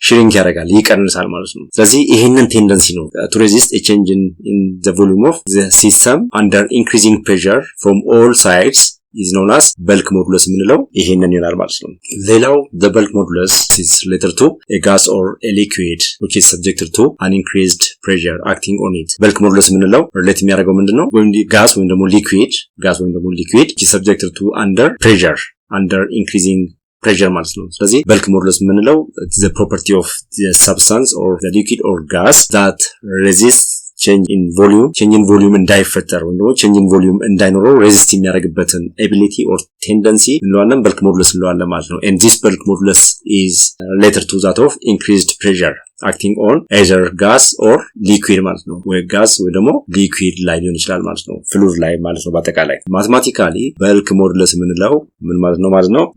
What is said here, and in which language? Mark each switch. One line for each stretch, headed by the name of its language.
Amharic: ሽሪንክ ያደርጋል፣ ይቀንሳል ማለት ነው።
English: ስለዚህ ይሄንን ቴንደንሲ ነው to resist a change in the volume of the system under increasing pressure from all sides is known as bulk modulus
Amharic: የምንለው ይሄንን ይሆናል ማለት ነው።
English: ሌላው the bulk modulus is related to a gas or a liquid which is subjected to an increased pressure acting on it.
Amharic: bulk modulus የምንለው ሪሌት የሚያደርገው ምንድነው? ጋስ ወይም ደግሞ ሊኩዊድ
English: which is subjected to under increasing pressure ማለት ነው። ስለዚህ bulk modulus የምንለው the property of the substance or the liquid or gas that resists change in
Amharic: volume እንዳይፈጠር ወይም ደግሞ change in volume እንዳይኖረው resist የሚያደርግበትን ability or tendency እንለዋለን bulk modulus እንለዋለን ማለት ነው።
English: and this bulk modulus is related to that of increased pressure acting on either gas or liquid
Amharic: ማለት ነው። ወይ ጋስ ወይ ደግሞ ሊኩዊድ ላይ ሊሆን ይችላል ማለት ነው። ፍሉድ ላይ ማለት ነው። በአጠቃላይ ማቴማቲካሊ bulk modulus የምንለው ምን ማለት ነው?